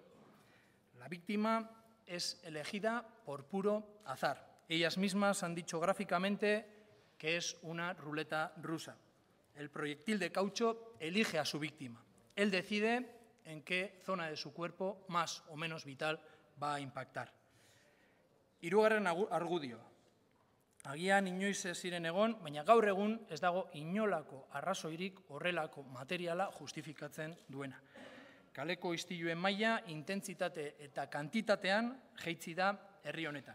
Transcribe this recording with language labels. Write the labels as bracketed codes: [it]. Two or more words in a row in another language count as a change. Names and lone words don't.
[es] La víctima es elegida por puro azar. Ellas mismas han dicho gráficamente que es una ruleta rusa. El proyectil de caucho elige a su víctima. Él decide en qué zona de su cuerpo más o menos vital va a impactar. [eu] Hirugarren argudio. Agian inoiz ez ziren egon, baina gaur egun ez dago inolako arrazoirik horrelako materiala justifikatzen duena. Kaleko istiluen maila, intentsitate eta kantitatean jaitsi da herri honetan.